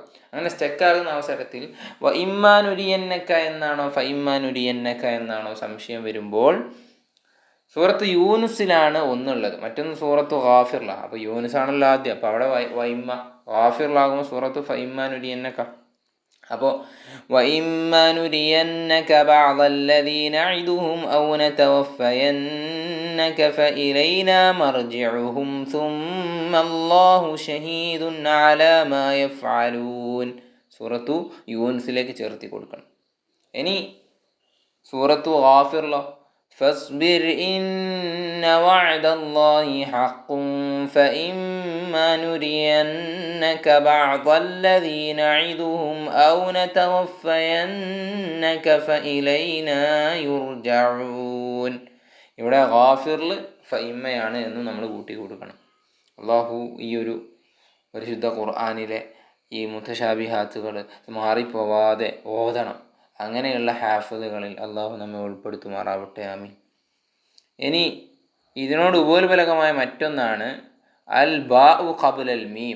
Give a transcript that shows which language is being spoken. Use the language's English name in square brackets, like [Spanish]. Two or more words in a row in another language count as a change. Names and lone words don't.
[Malayalam] അങ്ങനെ സ്റ്റെക്കാകുന്ന അവസരത്തിൽ ഇമ്മാനുരിയന്നക്ക എന്നാണോ ഫൈമ്മാനുരിയന്നക്ക എന്നാണോ സംശയം വരുമ്പോൾ സൂറത്ത് യൂനുസിലാണ് ഒന്നുള്ളത്, മറ്റൊന്ന് സൂറത്ത് ഗാഫിറിലാണ്. അപ്പോൾ യൂനുസാണല്ലോ ആദ്യം, അപ്പോൾ അവിടെ വൈമ്മ, ഗാഫിറിലാകുമ്പോൾ സൂറത്ത് ഫൈമ്മാനുരിയന്നക്ക. [Arabic] അപ്പോൾ وَإِمَّا نُرِيَنَّكَ بَعْضَ الَّذِي نَعِدُهُمْ أَوْ نَتَوَفَّيَنَّكَ فَإِلَيْنَا مَرْجِعُهُمْ ثُمَّ اللَّهُ شَهِيدٌ عَلَى مَا يَفْعَلُونَ. [Malayalam] സൂറത്തു യൂനുസിലേക്ക് ചേർത്തി കൊടുക്കണം. ഇനി സൂറത്തു ഗാഫിറിലോ [Arabic] فاصبر إن وعد الله حق فإما نرينك بعض الذي نعدهم أو نتوفينك فإلينا يرجعون. [Malayalam] ഇവിടെ ഗാഫിറിൽ ഫഇമ്മയാണ് എന്ന് നമ്മൾ കൂട്ടി കൊടുക്കണം. അള്ളാഹു ഈ ഒരു പരിശുദ്ധ ഖുർആനിലെ ഈ മുതശാബിഹാത്തുകൾ മാറിപ്പോവാതെ ഓതണം. അങ്ങനെയുള്ള ഹാഫിളുകളിൽ അള്ളാഹു നമ്മെ ഉൾപ്പെടുത്തുമാറാവട്ടെ, ആമീൻ. ഇനി ഇതിനോട് ഉപോത്ബലകമായ മറ്റൊന്നാണ് [Arabic] الباء قبل الميم.